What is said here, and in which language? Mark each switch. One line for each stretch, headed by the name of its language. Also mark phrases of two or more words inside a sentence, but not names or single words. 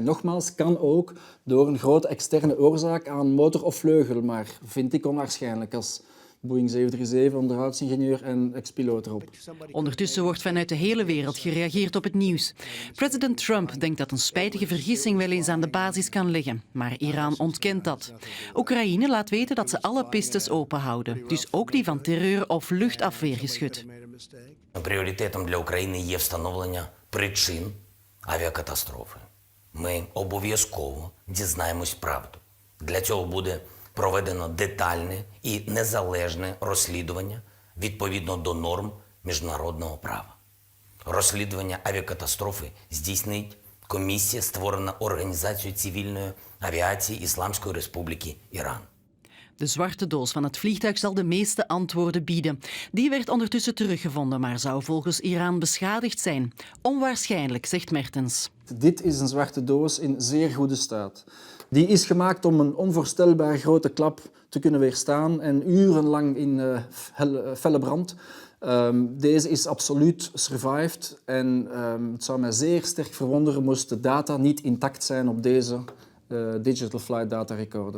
Dutch: Nogmaals, kan ook door een grote externe oorzaak aan motor of vleugel, maar vind ik onwaarschijnlijk als Boeing 737, onderhoudsingenieur en ex-piloot erop. Ondertussen wordt vanuit de hele wereld gereageerd op het nieuws. President Trump denkt dat een spijtige vergissing wel eens aan de basis kan liggen, maar Iran ontkent dat. Oekraïne laat weten dat ze alle pistes openhouden, dus ook die van terreur of luchtafweergeschut.
Ukrainian: Пріоритетом для України є встановлення причин авіакатастрофи. Ми обов'язково дізнаємось правду. Для цього буде проведено детальне і незалежне розслідування відповідно до норм міжнародного права. Розслідування авіакатастрофи здійснить комісія, створена Організацією цивільної авіації Ісламської Республіки Іран.
Dutch: De zwarte doos van het vliegtuig zal de meeste antwoorden bieden. Die werd ondertussen teruggevonden, maar zou volgens Iran beschadigd zijn. Onwaarschijnlijk, zegt Mertens. Dit is een zwarte doos in zeer goede staat. Die is gemaakt om een onvoorstelbaar grote klap te kunnen weerstaan en urenlang in felle brand Deze is absoluut survived en het zou mij zeer sterk verwonderen moest de data niet intact zijn op deze
English: Digital Flight Data Recorder.